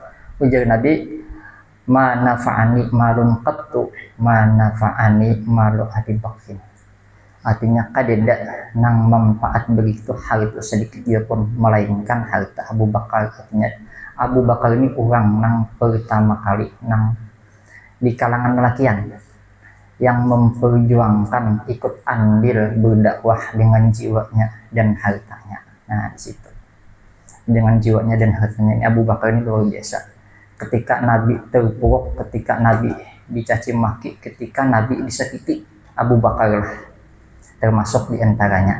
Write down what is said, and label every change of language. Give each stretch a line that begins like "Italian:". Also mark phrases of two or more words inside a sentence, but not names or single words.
Arabic: Ujar Nabi, ma nafa'ani malun qattu ma nafa'ani malu Abi Bakrin.
Banjar: Artinya kadeda nang manfaat begitu harta sedikit dia pun, melainkan harta Abu Bakar.
Indonesian: Artinya Abu Bakar ini orang nang pertama kali nang di kalangan lelakian yang memperjuangkan ikut andil berdakwah dengan jiwanya dan hartanya. Nah di situ dengan jiwanya dan hartanya ini Abu Bakar ini luar biasa. Ketika Nabi terpuruk, ketika Nabi dicaci maki, ketika Nabi disakiti, Abu Bakar lah termasuk diantaranya.